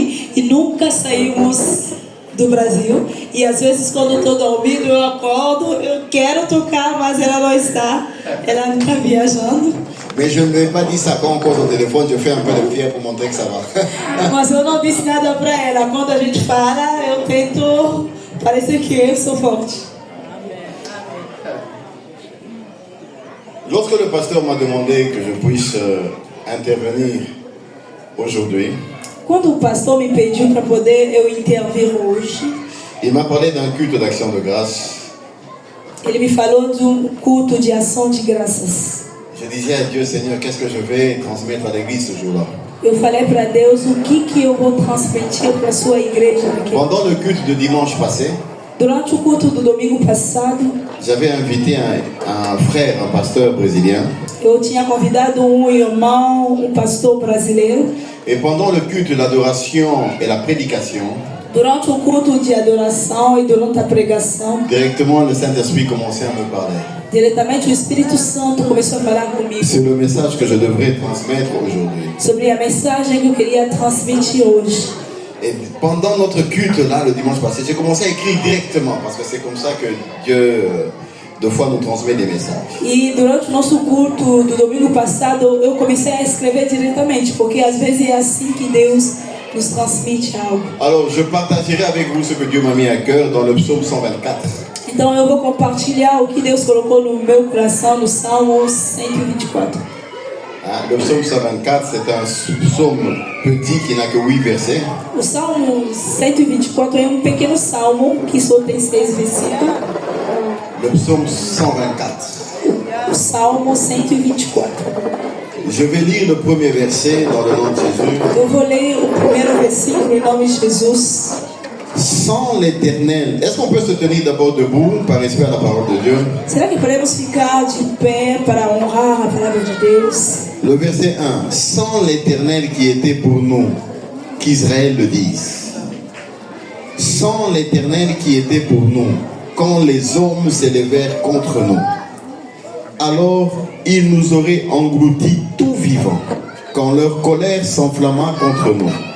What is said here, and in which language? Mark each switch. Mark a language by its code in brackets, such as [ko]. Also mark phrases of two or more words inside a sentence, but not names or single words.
[pt] e nunca saímos do Brasil. E às vezes quando eu estou dormindo, eu acordo, eu quero tocar, mas ela não está. Ela está viajando. [fr] Mais je ne lui ai pas dit ça quand on cause au téléphone, je fais un peu de fier pour montrer que ça va. [pt] Mas eu não disse nada para ela. Quando a gente fala, eu tento parecer que eu sou forte. [fr] Lorsque le pasteur m'a demandé que je puisse intervenir aujourd'hui, [pt] Quando o pastor me pediu para poder eu intervir hoje, [fr] il m'a parlé d'un culte d'action de grâce. [pt] ele me falou de um culto de ação de graças. [fr] Je disais à Dieu, Seigneur, qu'est-ce que je vais transmettre à l'église ce jour-là? [pt] Eu falei para Deus o que eu vou transmitir para a sua igreja aqui. [fr] Pendant le culte de dimanche passé, [pt] Durante o culto do domingo passado, [fr] j'avais invité un frère, un pasteur brésilien. [pt] eu tinha convidado um irmão, um pastor brasileiro. [fr] Et pendant le culte de l'adoration et la prédication, [pt] Durante o culto de adoração e durante a pregação, [fr] directement le Saint-Esprit commençait à me parler. [pt] diretamente o Espírito Santo começou a falar comigo [fr] C'est le message que je devrais transmettre aujourd'hui. [pt] sobre a mensagem que eu queria transmitir hoje. [fr] Et pendant notre culte là, le dimanche passé, j'ai commencé à écrire directement parce que c'est comme ça que Dieu, deux fois, nous transmet des messages. [pt] E durante o nosso culto do domingo passado, eu comecei a escrever diretamente, porque às vezes é assim que Deus nos transmite algo. [fr] Alors, je partagerai avec vous ce que Dieu m'a mis à cœur dans le psaume 124. [pt] Então eu vou compartilhar o que Deus colocou no meu coração no Salmo 124. [fr] Le psaume 124, c'est un psaume petit qui n'a que 8 versets. [pt] O Salmo 124 é um pequeno salmo que só tem 6 versículos. [fr] Le psaume 124. [pt] O Salmo 124. [fr] Je vais lire le premier verset dans le nom de Jésus. [pt] Eu vou ler o primeiro versículo em nome de Jesus. [fr] Sans l'Éternel, est-ce qu'on peut se tenir d'abord debout par respect à la parole de Dieu? [pt] Será que podemos ficar de pé para honrar a palavra de Deus? [fr] Le verset 1. Sans l'Éternel qui était pour nous, qu'Israël le dise. Sans l'Éternel qui était pour nous, quand les hommes s'élevèrent contre nous, alors ils nous auraient engloutis tout vivants, quand leur colère s'enflamma contre nous.